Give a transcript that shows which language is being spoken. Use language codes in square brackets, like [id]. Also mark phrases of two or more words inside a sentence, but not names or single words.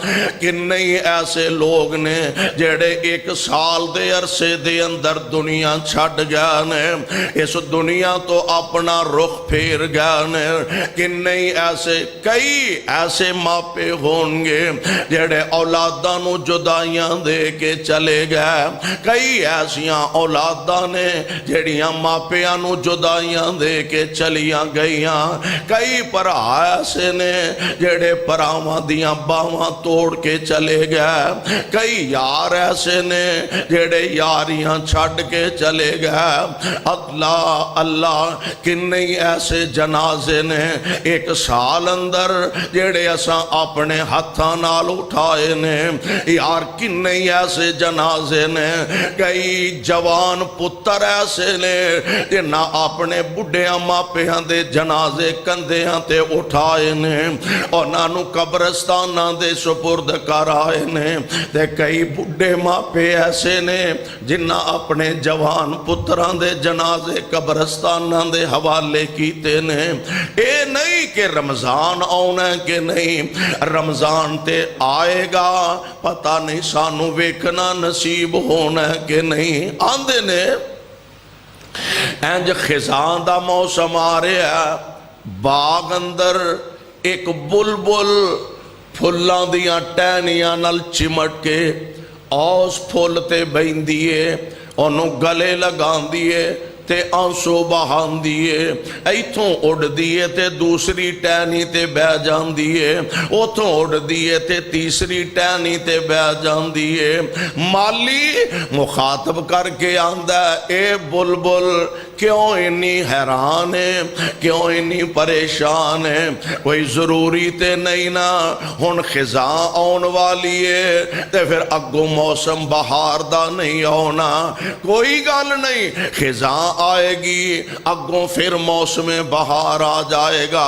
[pa] کنئی ایسے لوگ نے جڑے 1 سال دے عرصے دے اندر دنیا چھڑ گئے نے، اس دنیا تو اپنا رخ پھیر گئے نے۔ کنئی ایسے کئی ایسے ماپے ہوں گے جڑے اولاداں نو جدائیاں دے کے چلے گئے، کئی ایسیاں اولاداں نے جڑیاں ماپیاں نو جدائیاں دے کے چلیاں گئیاں، کئی پرا ایسے نے جڑے پراواں دیاں باواں توڑ کے چلے گئے، کئی یار ایسے نے جڑے یاریاں چھڑ کے چلے گئے۔ اللہ اللہ کنئی ایسے جنازے نے 1 سال اندر جڑے اساں اپنے ہتھاں نال اٹھائے نے، یار کنئی ایسے جنازے نے، کئی جوان پتر ایسے نے جنہاں اپنے بڑھیاں ماپیاں دے جنازے کندھیاں تے اٹھائے نے، انہاں نو قبرستاناں دے سپرد کرائے نے، تے کئی بڑھے ماپے ایسے نے جنہاں اپنے جوان پتران دے جنازے قبرستاناں دے حوالے کیتے نے۔ اے نہیں کہ رمضان آنا کہ نہیں، رمضان تے آئے گا، پتہ نہیں سانو ویکھنا نصیب ہونا کہ نہیں۔ آندے نے اینج خزاں دا موسم آ رہا ہے، باغ اندر ایک بلبل پھلاں دیاں ٹہنیاں نال چمٹ کے اوس پھول تے بہندیے، انہوں گلے لگان دیے تے آنسو بہان دیے، ایتھوں اڑ دیے تے دوسری ٹہنی تے بہ جان دیے، اوتھوں اڑ دیے تے تیسری ٹہنی تے بہ جان دیے۔ مالی مخاطب کر کے آندہ اے بلبل کیوں انی حیران ہے، کیوں انی پریشان ہے، کوئی ضروری تے نہیں نا، ہن خزاں آن والی ہے تے پھر اگوں موسم بہار دا نہیں آنا، کوئی گل نہیں، خزاں آئے گی اگوں پھر موسم بہار آ جائے گا۔